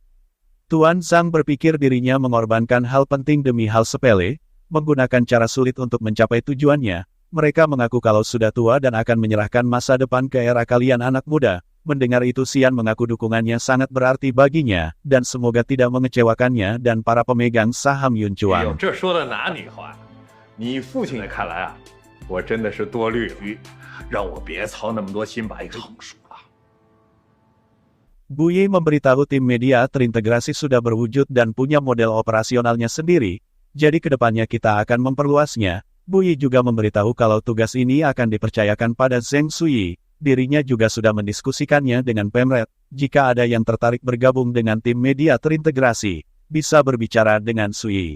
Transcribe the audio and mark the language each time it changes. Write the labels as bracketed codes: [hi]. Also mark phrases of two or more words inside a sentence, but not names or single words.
[id] Tuan Zhang berpikir dirinya mengorbankan hal penting demi hal sepele, menggunakan cara sulit untuk mencapai tujuannya. Mereka mengaku kalau sudah tua dan akan menyerahkan masa depan ke era kalian anak muda. Mendengar itu Xian mengaku dukungannya sangat berarti baginya, dan semoga tidak mengecewakannya dan para pemegang saham Yun [zh] 哎呦， Chuang. 这说的哪里话？你父亲看来啊，我真的是多虑虑，让我别操那么多心把一个成熟了。 [id] Bu Yi memberitahu tim media terintegrasi sudah berwujud dan punya model operasionalnya sendiri, jadi kedepannya kita akan memperluasnya. Bu Yi juga memberitahu kalau tugas ini akan dipercayakan pada Zheng Sui. Dirinya juga sudah mendiskusikannya dengan Pemret. Jika ada yang tertarik bergabung dengan tim media terintegrasi, bisa berbicara dengan Sui.